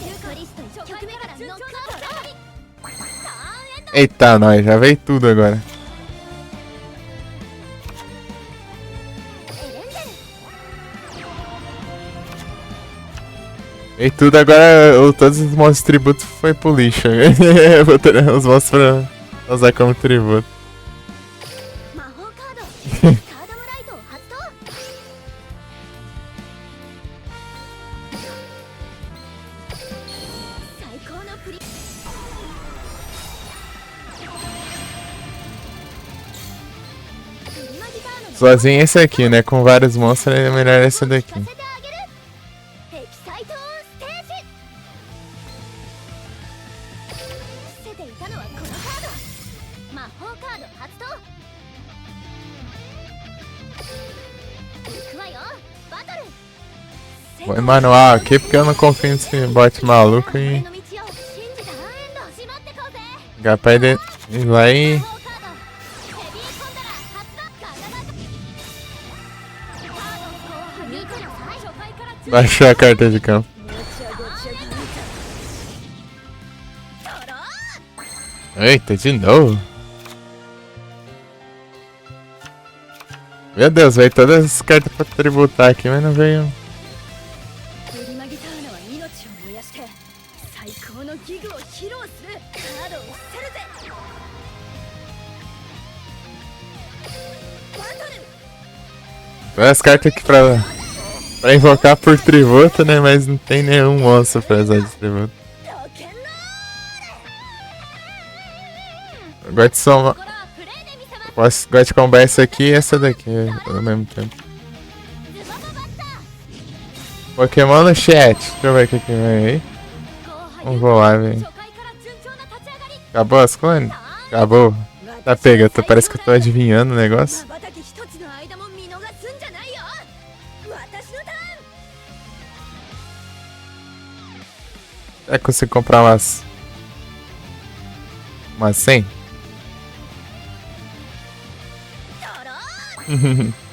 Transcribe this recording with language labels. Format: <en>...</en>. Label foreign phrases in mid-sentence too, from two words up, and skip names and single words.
<ja>リスト1曲目からノックアウト。ターンエンド。</ja> <pt>Eita, nós, já veio tudo agora.</pt> <ja>エレンデル。</ja> <pt>Veio tudo agora, todos os monstros tributo foi pro lixo. Botando os monstros pra usar como tributo.</pt> <ja>魔法カード。カードムライトを発動。最高のプリ。</ja> <pt>Sozinho esse aqui, né? Com vários monstros é melhor esse daqui.</pt> <ja>させてあげる。エキサイトオンステージ。伏せていたのはこのカード。魔法カード発動。行くわよ。バトル。</ja> <pt>Vou manual aqui porque eu não confio nesse bot maluco</pt> <ja>俺</ja> <pt>e</pt> <ja>の道を信じた。ターンエンド。しまってこうぜ。</ja> <pt>capaz de ir lá e</pt> <ja>魔法カード。ヘビーコンダラ発動。カードカードを見てください。初回から</ja> <pt>baixar a carta de campo.</pt> <ja>ドロー。</ja> <pt>Eita, de novo. Meu Deus, veio todas as cartas pra tributar aqui, mas não veio.</pt> <ja>プリマギターナは命を燃やして最高のギグを披露する。カードを伏せるぜ。バトル。</ja> <pt>Todas as cartas aqui pra invocar por tributo, né? Mas não tem nenhum monstro pra usar de tributo.</pt> <ja>ロケンロ</ja> <pt>Eu gosto de somar.</pt> <ja>ール。これはプレイで見せます。</ja> <pt>Gosto de combar essa aqui e essa daqui ao mesmo tempo.</pt> <ja>ズバババッター。</ja> <pt>Pokémon no chat. Deixa eu ver o que vem aí.</pt> <ja>後輩</ja> <pt>Vamos lá, velho.</pt> <ja>初回から順調な立ち上がり。</ja> <pt>Acabou as clones? Acabou. Tá pega, parece que eu tô adivinhando o negócio.</pt> <ja>瞬き一つの間も見逃すんじゃないよ。私のターン。</ja> <pt>Será que eu consigo comprar umas 100?</pt> <ja>ドロー。</ja>